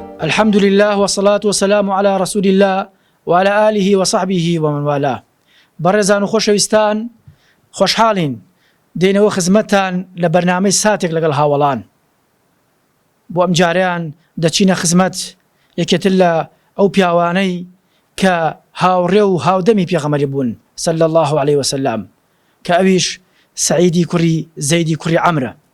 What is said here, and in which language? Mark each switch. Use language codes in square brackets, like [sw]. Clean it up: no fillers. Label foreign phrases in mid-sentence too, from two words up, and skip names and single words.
[ar] الحمد لله والصلاة والسلام على رسول الله وعلى آله وصحبه ومن والاه. [ckb] بەڕێزان و خۆشەویستان، خۆشحاڵین دێنەوە خزمەتتان لە بەرنامەی ساتێک لەگەڵ هاوڵان. بۆ ئەم جاریان دەچینە خزمەت یەکێتر لە ئەو پیاوانەی کە هاوڕێ و هاودەمی پێغەمبەری بوون [ar] صلی الله عليه وسلم، [ckb] کە ئەویش سعیدی کوڕی زەیدی کوڕی عەمرە.